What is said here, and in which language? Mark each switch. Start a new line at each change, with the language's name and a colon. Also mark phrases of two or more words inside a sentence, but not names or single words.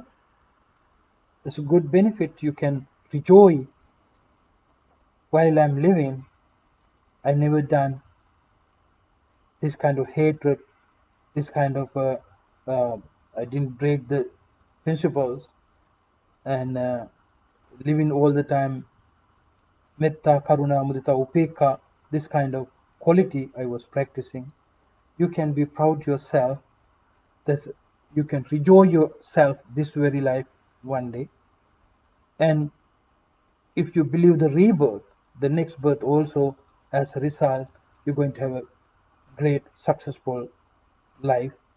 English: There's a good benefit, you can rejoice while I'm living. I never done this kind of hatred, this kind of I didn't break the principles, and living all the time
Pali: metta, karuna, mudita, upekha,
English: this kind of quality I was practicing. You can be proud yourself that you can rejoice yourself this very life one day. And if you believe the rebirth, the next birth also, as a result, you're going to have a great, successful life.